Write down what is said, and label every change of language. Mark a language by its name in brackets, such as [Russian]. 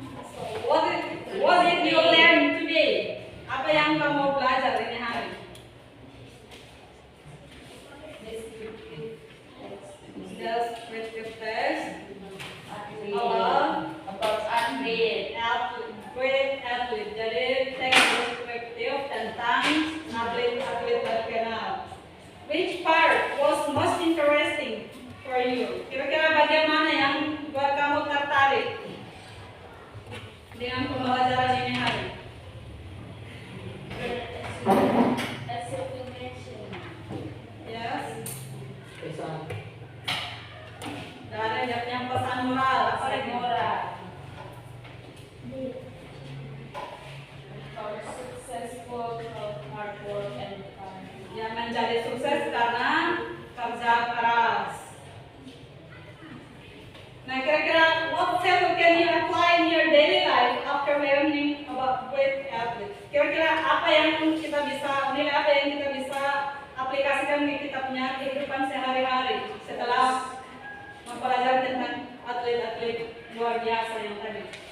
[English] So, what did you learn today? [Indonesian] Apa yang kamu belajar ini hari? [English] Descriptive test. About athlete. Great athlete. [Indonesian] Jadi teks deskriptif tentang atlet-atlet terkenal. [English] Which part was most interesting for you? [Indonesian] Kira-kira bagian mana yang buat kamu tertarik dengan pembelajaran ini hari? [English] As you mentioned. Yes. [Indonesian] Pesan. Dari yang pesan moral, apa lagi? [English] For successful hard work and fun. [Indonesian] Yang menjadi sukses karena kerja keras. Nah, kira-kira [English] what skill can you apply in your daily life after learning about great athletes? [Indonesian] Kira-kira apa yang kita bisa nilai, apa yang kita bisa aplikasikan di kita punya kehidupan sehari-hari setelah mempelajari tentang atlet-atlet luar biasa yang tadi?